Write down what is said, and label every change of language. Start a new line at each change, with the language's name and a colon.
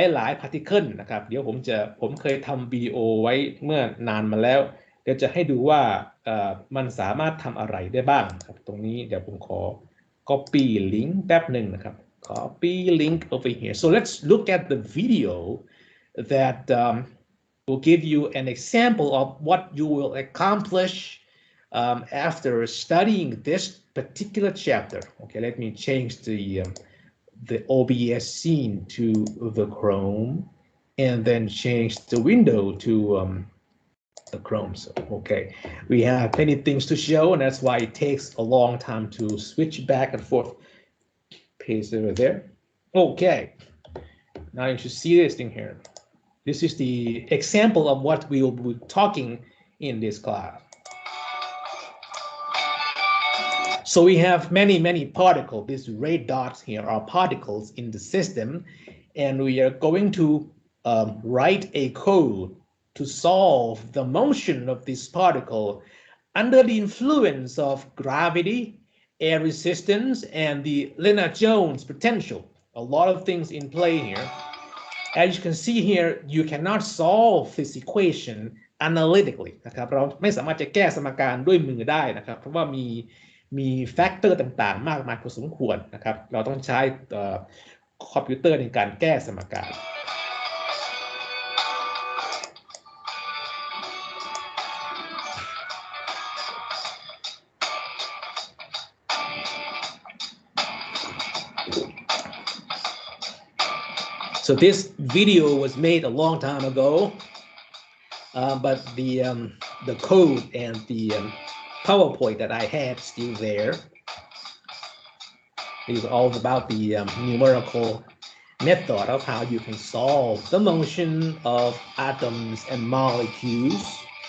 Thai: ยพาร์ติเคิลนะครับเดี๋ยวผมเคยทำวิดีโอไว้เมื่อนานมาแล้วเดี๋ยวจะให้ดูว่ามันสามารถทำอะไรได้บ้างครับตรงนี้เดี๋ยวผมขอ
English: copy link แป๊บหนึ่งนะครับ copy link over here so let's look at the video that will give you an example of what you will accomplish after studying this particular chapter. Okay, let me change the OBS scene to the Chrome and then change the window to the Chrome. So, okay, we have many things to show and that's why it takes a long time to switch back and forth. Paste over there. Okay, now you should see this thing here. This is the example of what we will be talking in this class. So we have many particles. These red dots here are particles in the system, and we are going to write a code to solve the motion of this particle under the influence of gravity, air resistance, and the Lennard-Jones potential. A lot of things in play here. As you can see here, you cannot solve this equation analytically
Thai: นะครับเราไม่สามารถจะแก้สมการด้วยมือได้นะครับเพราะว่ามีแฟกเตอร์ต่างๆมากมายพอสมควรนะครับเราต้องใช้ คอมพิวเตอร์ในการแก้สมการ
English: So this video was made a long time ago, but the code and the PowerPoint that I had still there. It is all about the numerical method of how you can solve the motion of atoms and molecules.